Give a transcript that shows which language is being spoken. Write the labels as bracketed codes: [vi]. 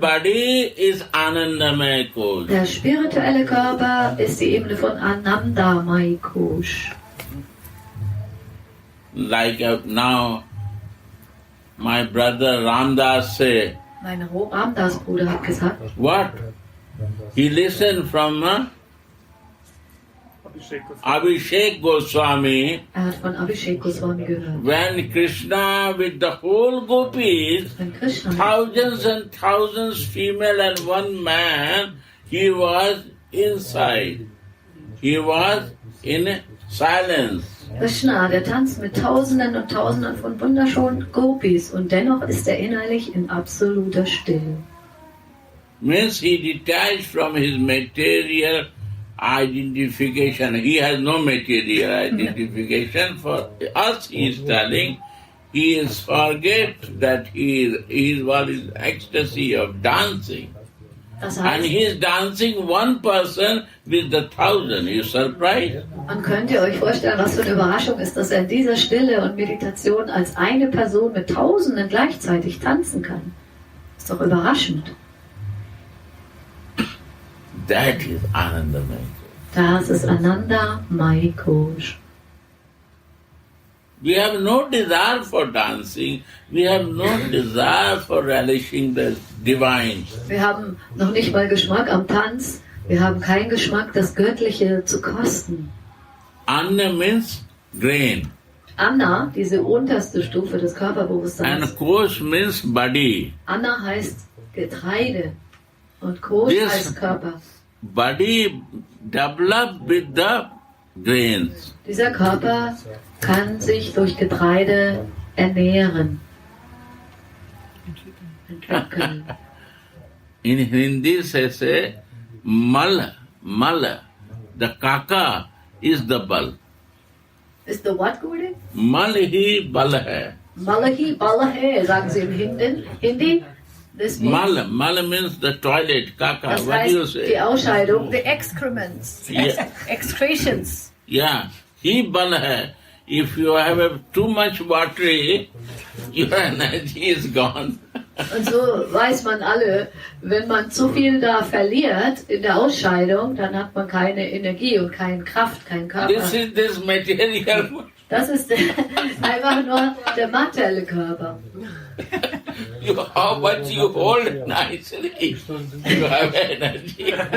[en] body is Anandamaya Kosh. [de] Der spirituelle Körper ist die Ebene von Anandamaya Kosh. [en] Like now, my brother Ramdas say, [de] Mein Ramdas-Bruder hat gesagt, [en] what? He listened from Abhishek Goswami [de] er hat von Abhishek Goswami gehört. [en] when Krishna with the whole gopis, [de] Wenn Krishna [en] thousands and thousands female and one man, he was inside. He was in silence. [de] Krishna, der tanzt mit Tausenden und Tausenden von wunderschönen Gopis und dennoch ist er innerlich in absoluter Stille. [en] Means he detached from his material identification. He has no material identification. For us, he is telling, he is forget that he was in ecstasy of dancing. [de] Das [en] And [de] heißt, [en] he is dancing one person with the thousand. You surprised? [de] man könnte euch vorstellen, was für eine Überraschung ist, dass er in dieser Stille und Meditation als eine Person mit Tausenden gleichzeitig tanzen kann. Ist doch überraschend. [en] That is Anandamaya. [de] Das ist Ananda Mai Kosh. [en] We have no desire for dancing. We have no desire for relishing the divine. [de] Wir haben noch nicht mal Geschmack am Tanz. Wir haben keinen Geschmack, das Göttliche zu kosten. [en] Anna means grain. [de] Anna, diese unterste Stufe des Körperbewusstseins. [en] And Kosh means body. [de] Anna heißt Getreide und Kosh [en] This- [de] heißt Körper. [en] Body develop with the grains. [de] Dieser Körper kann sich durch Getreide ernähren. Entwickeln. [en] In Hindi they say mal. The kaka is the bal. Ist the what, Guru? [hi] Mal hi bal hai. Malahi Balahe, [de] sagen sie im Hindi. [en] This means, Mal means the toilet, kaka. [de] das [en] What do you [de] heißt die [en] say? [de] Ausscheidung. [en] The excrements, Yeah. excretions. Yeah, [hi] hi bal hai. [en] If you have too much water, your energy is gone. [de] Und so weiß man alle, wenn man zu viel da verliert in der Ausscheidung, dann hat man keine Energie und keine Kraft, keinen Körper. [en] This is this material. [de] Das ist einfach nur der materielle Körper. [en] How much you hold nicely, you have energy.